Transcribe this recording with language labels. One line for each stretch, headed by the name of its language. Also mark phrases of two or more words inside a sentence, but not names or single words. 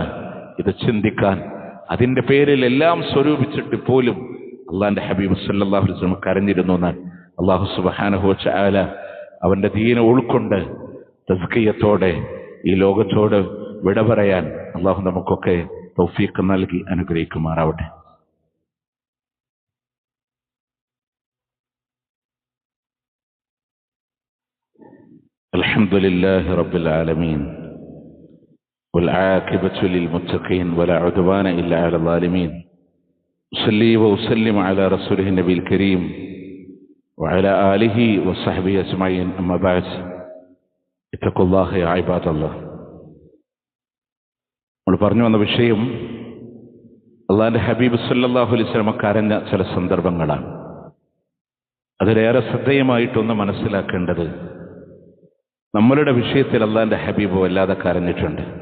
Malayalam: ഇത് ചിന്തിക്കാൻ, അതിൻ്റെ പേരിൽ എല്ലാം സ്വരൂപിച്ചിട്ട് പോലും അള്ളാന്റെ ഹബീബ്
Arabic: صلى الله عليه وسلم
Malayalam: കരഞ്ഞിരുന്നു എന്നാൽ അള്ളാഹു
Arabic: سبحانه وتعالى
Malayalam: അവന്റെ ദീന ഉൾക്കൊണ്ട് തസ്കിയത്തോടെ ഈ ലോകത്തോട് വിട പറയാൻ അള്ളാഹു നമുക്കൊക്കെ തൗഫീഖ് നൽകി അനുഗ്രഹിക്കുമാറാവട്ടെ.
Arabic: الحمد لله رب العالمين والعاقبة للمتقين ولا عدوان إلا على الظالمين. أصلي وأسلم على رسوله النبي الكريم وعلى آله وصحبه أجمعين. أما بعد، اتقوا الله يا عباد الله.
Malayalam: നമ്മൾ പറഞ്ഞു വന്ന വിഷയം അള്ളാഹുവിന്റെ ഹബീബ്
Arabic: صلى الله عليه وسلم
Malayalam: കരഞ്ഞ ചില സന്ദർഭങ്ങളാണ്. അതിലേറെ ശ്രദ്ധേയമായിട്ടൊന്ന് മനസ്സിലാക്കേണ്ടത്, നമ്മളുടെ വിഷയത്തിൽ അള്ളാഹുവിന്റെ ഹബീബ് വല്ലാതെ കരഞ്ഞിട്ടുണ്ട്.